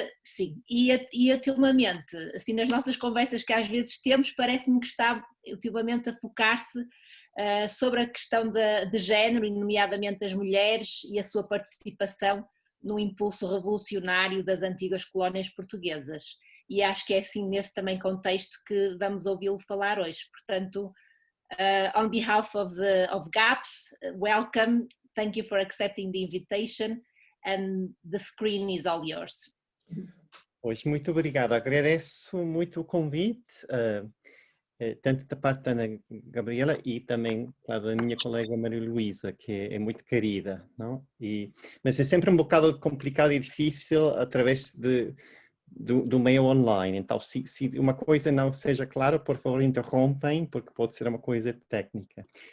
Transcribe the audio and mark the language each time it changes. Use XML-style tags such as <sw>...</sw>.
<pt>Sim, e ultimamente, assim, nas nossas conversas que às vezes temos, parece-me que está ultimamente a focar-se sobre a questão de género, nomeadamente das mulheres e a sua participação no impulso revolucionário das antigas colónias portuguesas. E acho que é assim nesse também contexto que vamos ouvi-lo falar hoje.</pt> <en>Portanto, on behalf of GAPS, welcome, thank you for accepting the invitation and the screen is all yours.</en> <pt>Pois, muito obrigado, agradeço muito o convite, tanto da parte da Ana Gabriela e também da minha colega Maria Luísa, que é muito querida, não? Mas é sempre um bocado complicado e difícil através do meio online, então se uma coisa não seja clara, por favor interrompem, porque pode ser uma coisa técnica.</pt>